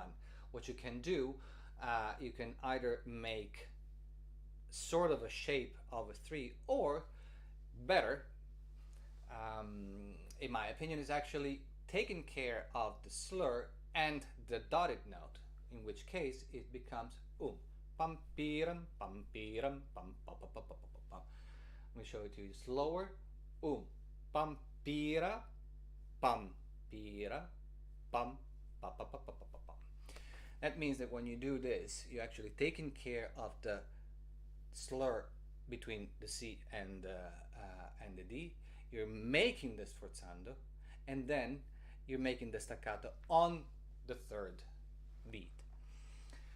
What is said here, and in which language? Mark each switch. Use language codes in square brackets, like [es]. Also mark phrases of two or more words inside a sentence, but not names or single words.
[en] What you can do, you can either make sort of a shape of a 3, or better, in my opinion, is actually taking care of the slur and the dotted note, in which case it becomes pam piram pam piram pam pa pa pa pa pa pa. Let me show it to you slower. Pam pira pam pira pam pa pa pa pa pa pa. That means that when you do this, you're actually taking care of the slur between the C and the D. You're making the sforzando, and then you're making the staccato on the third beat.